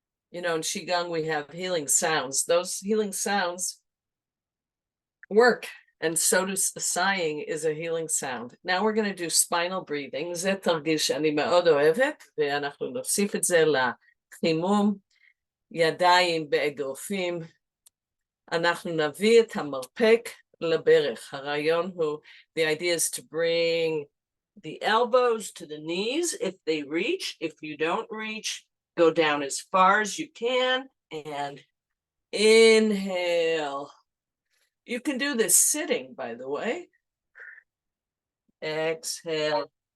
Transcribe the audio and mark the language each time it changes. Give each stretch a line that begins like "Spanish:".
English: You know, in Qigong, we have healing sounds. Those healing sounds work, and so does sighing is a healing sound. Now we're going to do spinal breathing.
Hebrew: זה תרגיל שאני מאוד אוהבת, ואנחנו נוסיף את זה לחימום, ידיים באגרופים. אנחנו נביא את המרפק לברך. הרעיון הוא,
English: the idea is to bring the elbows to the knees if they reach. If you don't reach, go down as far as you can and inhale. You can do this sitting, by the way. Exhale.